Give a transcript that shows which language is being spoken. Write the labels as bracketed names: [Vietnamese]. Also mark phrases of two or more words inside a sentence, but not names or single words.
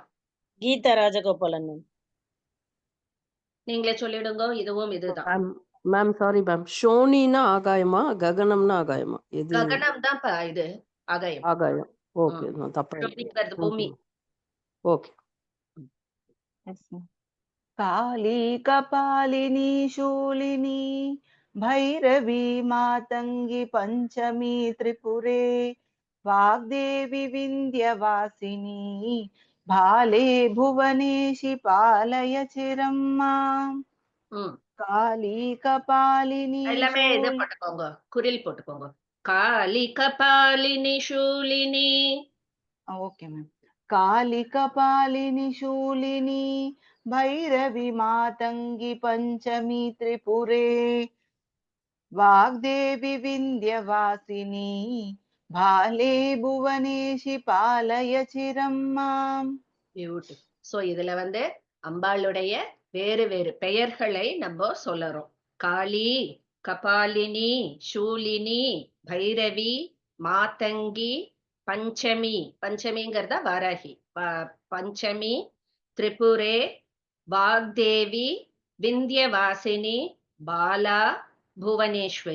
[Tamil] கீதா ராஜகோபாலன் மேம். நீங்களே சொல்லிடுங்க. இதுவும் இதுதான். மேம் [English] sorry ma'am, [Tamil] ஷோனினா ஆகாயமா, ககனம்னா ஆகாயமா? எது? ககனம் தான் இது ஆகாயம். ஆகாயம். ஓகே, நான் தப்பா ஷோனிங்கிறது பூமி. ஓகே. [Sanskrit] काली कपालिनी शूलिनी भैरवी मातंगी पंचमी त्रिपुरे वाग्देवी विंध्यवासिनी भाले भुवनेशि पालय चिरं मां. काली कपालिनी [Tamil] எல்லாமே இது போட்டுக்கோங்க, குரில் போட்டுக்கோங்க. [Sanskrit] काली कपालिनी शूलिनी. [English] okay ma'am. [Sanskrit] काली कपालिनी शूलिनी भैरवी मातंगी पंचमी त्रिपुरे वाग्देवी विंध्यवासिनी भाले भुवनेशि पालय चिरं माम्. [Tamil] பியூட்டிஃபுல். சோ இதுல வந்து அம்பாளுடைய வேறு வேறு பெயர்களை நம்ம சொல்லறோம். காளி, கபாலினி, சூலினி, பைரவி, மாதங்கி, பஞ்சமி, பஞ்சமிங்கிறத வாராகி, பஞ்சமி, திரிபுரே, வாக்தேவி, விந்தியவாசினி, பாலா, புவனேஸ்வரி.